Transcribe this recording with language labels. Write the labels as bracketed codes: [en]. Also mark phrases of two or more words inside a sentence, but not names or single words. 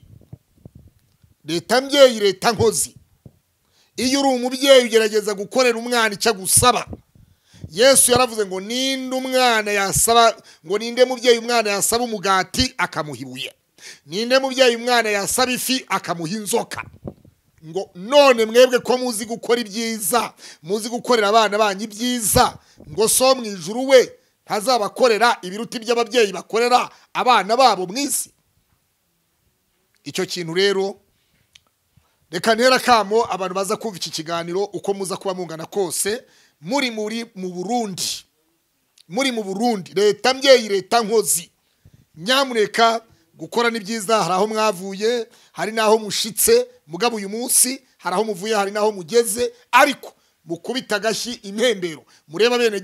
[rw] leta mbyeyi leta nkozi iyo uri umubyeyi ugerageza gukorera umwana icyo gusaba Yesu yaravuze ngo ninde umwana yasaba ngo ninde mubyeyi umwana yasaba umugati akamuhibuye ninde mubyeyi umwana yasaba ifi akamuha inzoka ngo none mwebwe ko muzi gukora ibyiza muzi gukorera abana banyu ibyiza ngo so mu ijuru we ntazabakorera ibiruti by'ababyeyi bakorera abana babo mwisi icyo kintu rero reka ntera kamo abantu baza kumva iki kiganiro uko muza kuba mungana kose muri mu Burundi leta mbyeyi leta nkozi nyamureka gukora ni byiza hari aho mwavuye hari naho mushitse mugabo uyu munsi hari aho muvuye hari naho mugeze ariko mukubita gashi impembero mureba bene